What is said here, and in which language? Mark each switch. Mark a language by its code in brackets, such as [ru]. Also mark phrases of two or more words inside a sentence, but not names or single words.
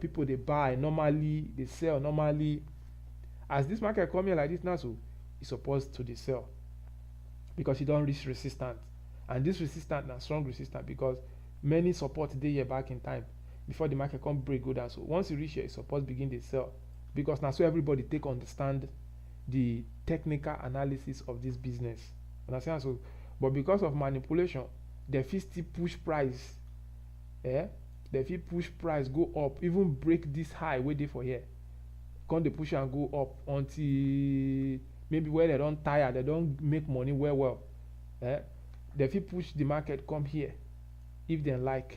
[pcm] People they buy normally, they sell normally. As this market come here like this now, so it's supposed to the sell because it don't reach resistance, and this resistance na strong resistance because many support dey here back in time before the market come break go down. So once you reach here, it's supposed begin dey sell because now so everybody take understand the technical analysis of this business. Understand? So, but because of manipulation, they fit still push price. They fit push price go up, even break this high wey dey for here. Come dey push and go up until maybe where they don tire, they don make money well. They fit push the market come here if they like.